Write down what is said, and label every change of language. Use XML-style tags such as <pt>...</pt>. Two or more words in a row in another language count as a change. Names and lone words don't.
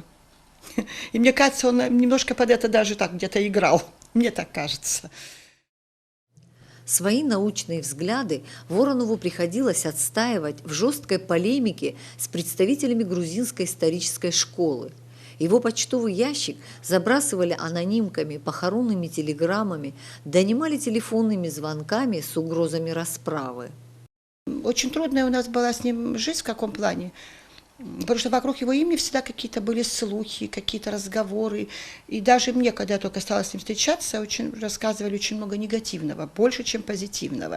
<ru>И мне кажется, он немножко под это даже так где-то играл, мне так кажется. Свои научные взгляды Воронову приходилось отстаивать в жесткой полемике с представителями грузинской исторической школы. Его почтовый ящик забрасывали анонимками, похоронными телеграммами, донимали телефонными звонками с угрозами расправы. Очень трудная у нас была с ним жизнь в каком плане? Потому что вокруг его имени всегда какие-то были слухи, какие-то разговоры. И даже мне, когда я только стала с ним встречаться, рассказывали очень много негативного, больше, чем позитивного.</ru>